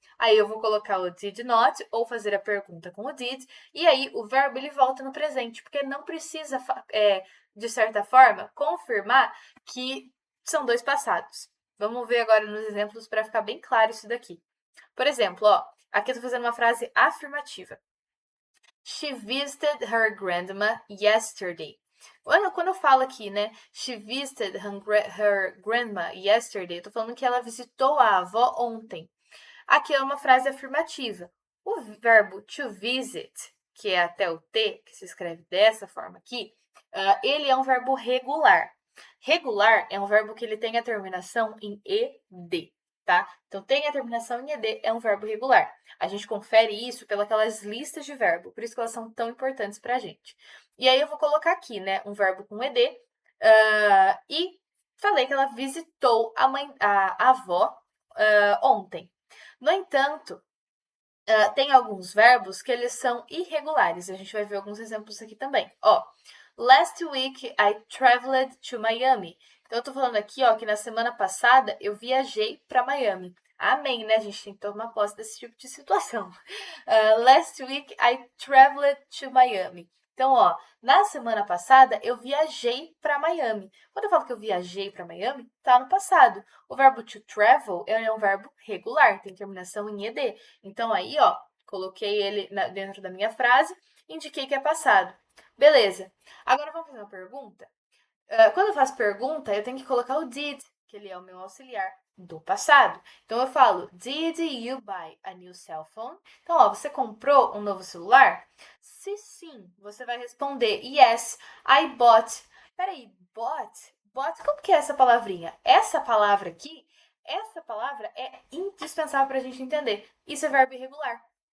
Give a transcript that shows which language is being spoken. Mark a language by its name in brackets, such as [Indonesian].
[Portuguese] Aí eu vou colocar o did not ou fazer a pergunta com o did, e aí o verbo ele volta no presente, porque não precisa, de certa forma, confirmar que são dois passados. Vamos ver agora nos exemplos para ficar bem claro isso daqui. Por exemplo, ó, aqui eu estou fazendo uma frase afirmativa. [English] She visited her grandma yesterday. [Portuguese] Quando eu falo aqui, né? [English] She visited her grandma yesterday, [Portuguese] eu tô falando que ela visitou a avó ontem. Aqui é uma frase afirmativa. O verbo to visit, que é até o T, que se escreve dessa forma aqui, ele é um verbo regular. Regular é um verbo que ele tem a terminação em ed, tá? Então, tem a terminação em ed, é um verbo regular. A gente confere isso pelas listas de verbo, por isso que elas são tão importantes pra gente. E aí, eu vou colocar aqui, né, um verbo com ed, e falei que ela visitou a avó ontem. No entanto, tem alguns verbos que eles são irregulares. A gente vai ver alguns exemplos aqui também. Ó, [English] last week I traveled to Miami. [Portuguese] Então, eu tô falando aqui, ó, que na semana passada eu viajei para Miami. Amém, né? A gente tem que tomar posse desse tipo de situação. [English] Last week I traveled to Miami. [Portuguese] Então, ó, na semana passada eu viajei para Miami. Quando eu falo que eu viajei para Miami, tá no passado. O verbo to travel é um verbo regular, tem terminação em ed. Então, aí, ó, coloquei ele dentro da minha frase, indiquei que é passado. Beleza. Agora, vamos fazer uma pergunta? Quando eu faço pergunta, eu tenho que colocar o did, que ele é o meu auxiliar do passado. Então, eu falo, [English] did you buy a new cell phone? [Portuguese] Então, ó, você comprou um novo celular? Se sim, você vai responder, [English] yes, I bought. [Portuguese] Peraí, bought? Bought, como que é essa palavrinha? Essa palavra aqui, essa palavra é indispensável para a gente entender. Isso é verbo irregular.